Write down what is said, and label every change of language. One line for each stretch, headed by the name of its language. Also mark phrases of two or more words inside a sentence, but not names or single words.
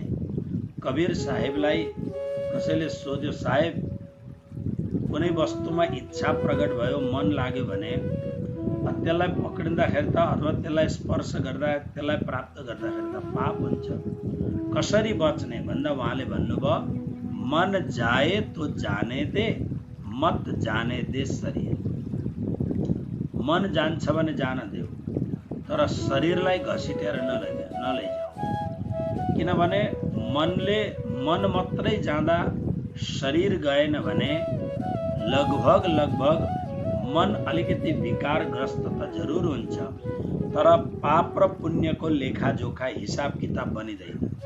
Nepali: कबीर साहेबलाई कसैले सोध्यो, साहेब कुनै वस्तुमा इच्छा प्रकट भयो, मन लाग्यो भने त्यसलाई पक्रिँदाखेरि त अथवा त्यसलाई स्पर्श गर्दा, त्यसलाई प्राप्त गर्दाखेरि त पाप हुन्छ। कसरी बच्ने भन्दा उहाँले भन्नुभयो,
Hindi: मन जाए तो जाने दे, मत जाने दे शरीर।
Nepali: मन जान्छ भने जान देऊ, तर शरीरलाई घसिटेर नलैजाऊ। किनभने मन मात्रै जाँदा शरीर गएन भने लगभग मन अलिकति विकारग्रस्त त जरुर हुन्छ, तर पाप र पुण्यको लेखाजोखा हिसाब किताब बनिँदैन।